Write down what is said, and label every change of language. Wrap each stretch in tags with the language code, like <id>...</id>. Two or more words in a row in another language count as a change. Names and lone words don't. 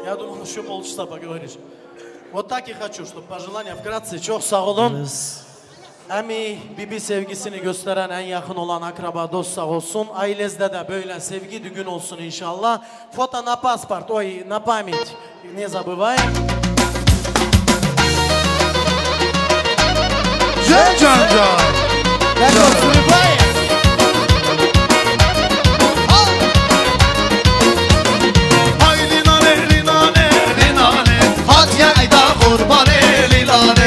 <ru>Я думаю, еще полчаса поговоришь. Вот так и хочу, чтобы пожелания вкратце.</ru> <tr>Çok sağ olun. Emi, bibi sevgisini gösteren en yakın olan akraba, dost sağ olsun. Ailezde de böyle sevgi düğün olsun inşallah.</tr> <ru>Foto на паспорт, ой, на память. Не забываем. Can can can Hay linane linane linane</ru> <tr>Hadi yayda kurban elilane</tr>